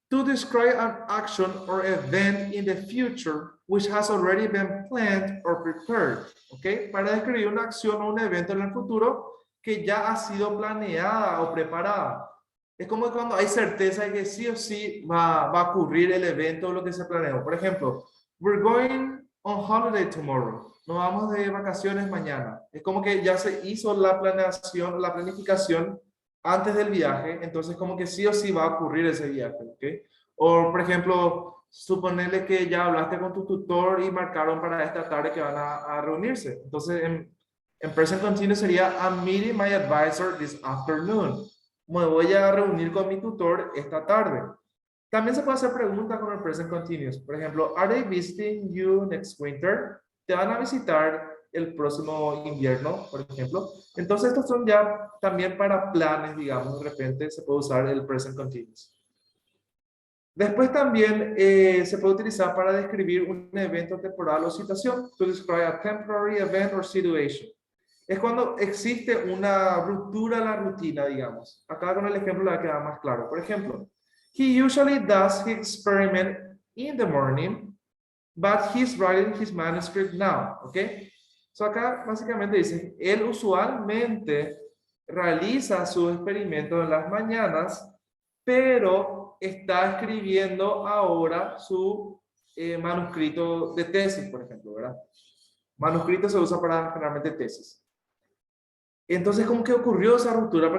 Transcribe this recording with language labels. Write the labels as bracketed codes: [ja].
[en] To describe an action or event in the future which has already been planned or prepared. [es] ¿Ok? Para describir una acción o un evento en el futuro que ya ha sido planeada o preparada. Es como cuando hay certeza de que sí o sí va a ocurrir el evento o lo que se planeó. Por ejemplo, [en] we're going on holiday tomorrow. [es] Nos vamos de vacaciones mañana. Es como que ya se hizo la planeación, la planificación antes del viaje, entonces como que sí o sí va a ocurrir ese viaje, ¿ok? O, por ejemplo, suponerle que ya hablaste con tu tutor y marcaron para esta tarde que van a reunirse. Entonces, en [en] present continuous [es] sería, [en] I'm meeting my advisor this afternoon. [es] Me voy a reunir con mi tutor esta tarde. También se puede hacer preguntas con el present continuous. Por ejemplo, [en] are they visiting you next winter? [es] ¿Te van a visitar el próximo invierno, por ejemplo? Entonces, estos son ya también para planes, digamos, de repente se puede usar el present continuous. Después también se puede utilizar para describir un evento temporal o situación. [en] To describe a temporary event or situation. [es] Es cuando existe una ruptura en la rutina, digamos. Acá con el ejemplo le va a quedar más claro. Por ejemplo, [en] he usually does his experiment in the morning, but he's writing his manuscript now. [es] ¿Ok? So acá básicamente dice, él usualmente realiza su experimento en las mañanas, pero está escribiendo ahora su manuscrito de tesis, por ejemplo, ¿verdad? Manuscrito se usa para generalmente tesis. Entonces, ¿cómo que ocurrió esa ruptura?